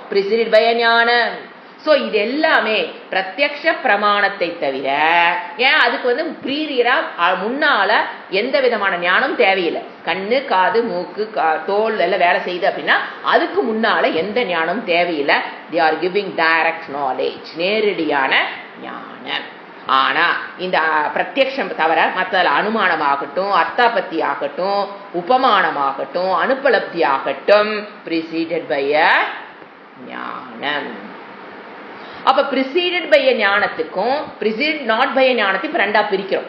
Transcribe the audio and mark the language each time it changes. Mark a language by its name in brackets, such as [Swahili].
[English] preceded by [Tamil] ஞானம். So இது எல்லாமே பிரத்யக்ஷ பிரமாணத்தை தவிர ஏன் அதுக்கு வந்து ப்ரீரியரா முன்னால எந்த விதமான ஞானம் தேவையில்லை. கண்ணு காது மூக்கு தோல் எல்லாம் வேலை செய்யுது அப்படின்னா அதுக்கு முன்னால எந்த ஞானம் தேவையில்லை. [English] they are giving direct knowledge, [Tamil] நேரடியான ஞானம். ஆனா இந்த பிரத்யக்ஷம் தவிர மற்ற அனுமானமாகட்டும், அர்த்தாபத்தி ஆகட்டும், உபமானமாகட்டும், அனுபலப்தி ஆகட்டும், [English] preceded by [Tamil] ஞானம். அப்ப [English] preceded by [Tamil] ஞானத்துக்கும் [English] preceded not by [Tamil] ஞானத்தையும் இப்ப ரெண்டா பிரிக்கிறோம்.